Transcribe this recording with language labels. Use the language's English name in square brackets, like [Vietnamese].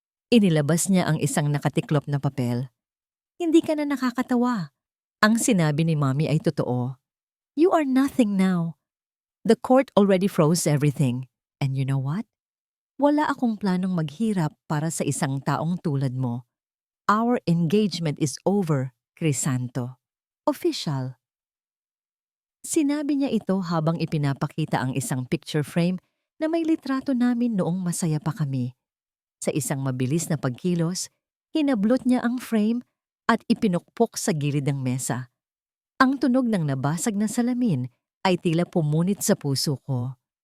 [Filipino] Inilabas niya ang isang nakatiklop na papel. "Hindi ka na nakakatawa. Ang sinabi ni Mommy ay totoo. [English] You are nothing now. The court already froze everything. And you know what? [Filipino] Wala akong planong maghirap para sa isang taong tulad mo. [English] Our engagement is over, Crisanto. Official." [Filipino] Sinabi niya ito habang ipinapakita ang isang picture frame na may litrato namin noong masaya pa kami. Sa isang mabilis na pagkilos, hinablot niya ang frame at ipinukpok sa gilid ng mesa. Ang tunog ng nabasag na salamin ay tila pumunit sa puso ko.